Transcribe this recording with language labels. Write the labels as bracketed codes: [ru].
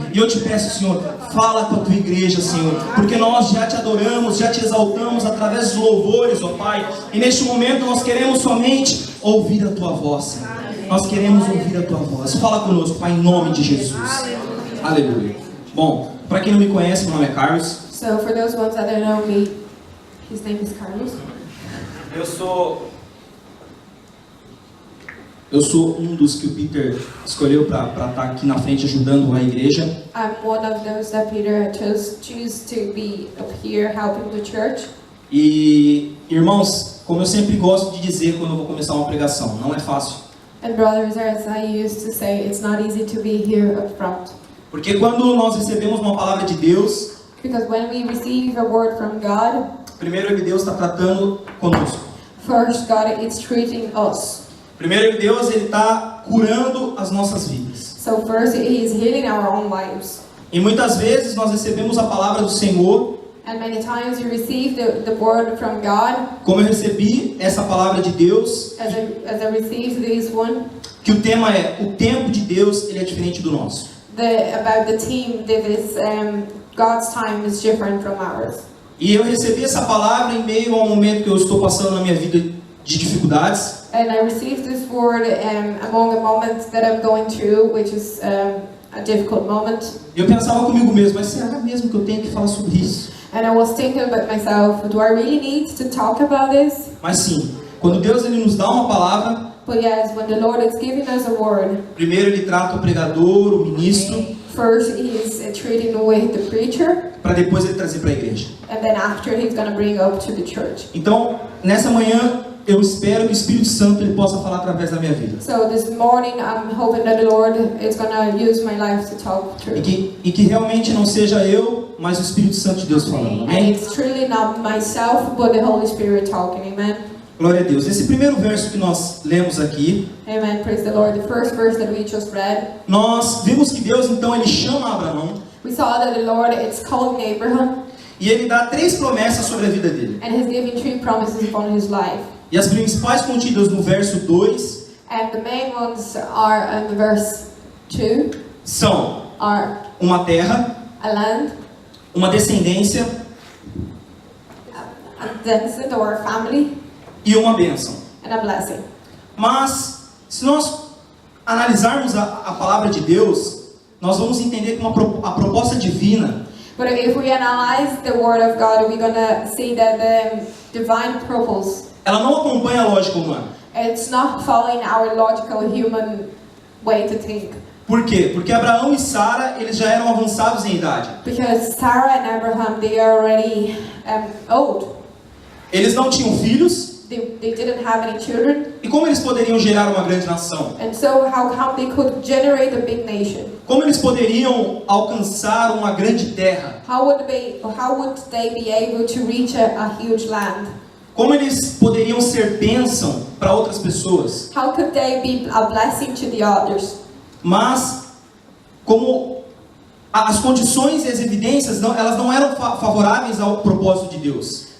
[pt] E eu te peço, Senhor, fala com a Tua igreja, Senhor. Porque nós já te adoramos, já te exaltamos através dos louvores, ó Pai. E neste momento nós queremos somente ouvir a Tua voz, Senhor. Nós queremos ouvir a Tua voz. Fala conosco, Pai, em nome de Jesus. Aleluia. Bom, para quem não me conhece, meu nome é Carlos. [en] So for those ones that don't know me, his name is Carlos. [pt] Eu sou um dos que o Peter escolheu para estar aqui na frente ajudando a igreja. [en] I'm one of those that Peter choose to be up here helping the church. [pt] E, irmãos, como eu sempre gosto de dizer quando eu vou começar uma pregação, não é fácil. [en] And brothers, as I used to say, it's not easy to be here up front. [pt] Porque quando nós recebemos uma palavra de Deus, [en] Because when we receive a word from God, [pt] primeiro Deus está tratando conosco. [en] first God is treating us. [pt] Primeiro Deus ele está curando as nossas vidas. [en] So first He is healing our own lives. [pt] E muitas vezes nós recebemos a palavra do Senhor, [en] And many times you receive the word from God, [pt] como eu recebi essa palavra de Deus, [en] as I received this one, [pt] que o tema é o tempo de Deus ele é diferente do nosso. [en] about the team that is God's time is different from ours. [pt] E eu recebi essa palavra em meio a um momento que eu estou passando na minha vida de dificuldades. [en] And I received this word among a moment that I'm going through, which is a difficult moment. [pt] Eu pensava comigo mesmo, mas será mesmo que eu tenho que falar sobre isso? [en] And I was thinking about myself, do I really need to talk about this? [pt] Mas sim, quando Deus ele nos dá uma palavra, [en] But yes, when the Lord is giving us a word, [pt] primeiro ele trata o pregador, o ministro, [en] first He is treating with the preacher, [pt] para depois ele trazer para a igreja. [en] and then after He's going to bring up to the church. [pt] Então, nessa manhã, eu espero que o Espírito Santo ele possa falar através da minha vida. [en] So this morning I'm hoping that the Lord is going to use my life to talk through. [pt] E que realmente não seja eu, mas o Espírito Santo de Deus falando. [en] And [pt] Amém? [en] it's truly not myself, but the Holy Spirit talking. Amen. [pt] Glória a Deus. Esse primeiro verso que nós lemos aqui, [en] Amen. Praise the Lord. The first verse that we just read, [pt] nós vimos que Deus então ele chama Abraão [en] we saw that the Lord is calling Abraham, [pt] e ele dá 3 promessas sobre a vida dele. [en] and He's giving 3 promises upon his life. [pt] E as principais contidas no verso 2 [en] And the main ones are in the verse 2 [pt] são [en] are [pt] uma terra, [en] a land, [pt] uma descendência [en] a descendant or a family, [pt] e uma bênção. [en] and a blessing. [pt] Mas, se nós analisarmos a palavra de Deus, nós vamos entender que a proposta divina, [en] But if we analyze the Word of God, we're going to see that the divine purpose, [pt] ela não acompanha a lógica humana. [en] it's not following our logical human way to think. [pt] Por quê? Porque Abraão e Sara, eles já eram avançados em idade. [en] Because Sarah and Abraham, they are already old. [pt] Eles não tinham filhos. [en] They didn't have any children. [pt] E como eles poderiam gerar uma grande nação? [en] And so how come they could generate a big nation? [pt] Como eles poderiam alcançar uma grande terra? [en] How would they be able to reach a huge land? [pt] Como eles poderiam ser bênção para outras pessoas? [en] How could they be a blessing to the others? [pt] Mas, como as condições e as evidências, elas não eram favoráveis ao propósito de Deus.